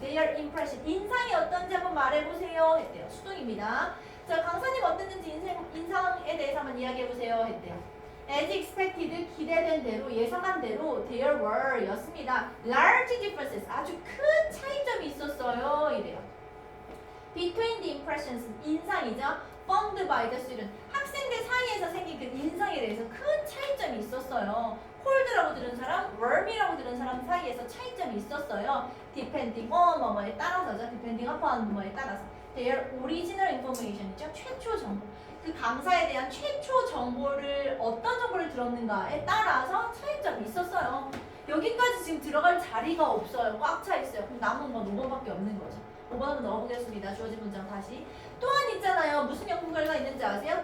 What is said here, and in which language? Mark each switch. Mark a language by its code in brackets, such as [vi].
[en] Their impression [ko] 인상이 어떤지 한번 말해보세요 했대요. 수동입니다. 자 강사님 어땠는지 인상에 대해서 한번 이야기해보세요 했대요. [en] As expected [ko] 기대된 대로 예상한 대로 [en] there were 였습니다. Large differences [ko] 아주 큰 차이점이 있었어요 이래요. [en] Between the impressions [ko] 인상이죠. [en] Formed by the student [ko] 학생들 사이에서 생긴 그 인상에 대해서 큰 차이점이 있었어요. cold라고 들은 사람, warm이라고 들은 사람 사이에서 차이점이 있었어요. [en] Depending on [ko] 뭐뭐에 따라서죠. [en] Depending upon [ko] 뭐뭐에 따라서 [en] their original information이죠. [ko] 최초 정보. 그 강사에 대한 최초 정보를 어떤 정보를 들었는가에 따라서 차이점이 있었어요. 여기까지 지금 들어갈 자리가 없어요. 꽉 차 있어요. 그럼 남은 건 5번밖에 없는 거죠. 5번 한번 넣어보겠습니다. 주어진 문장 다시. 또한 있잖아요. 무슨 연구 결과 있는지 아세요?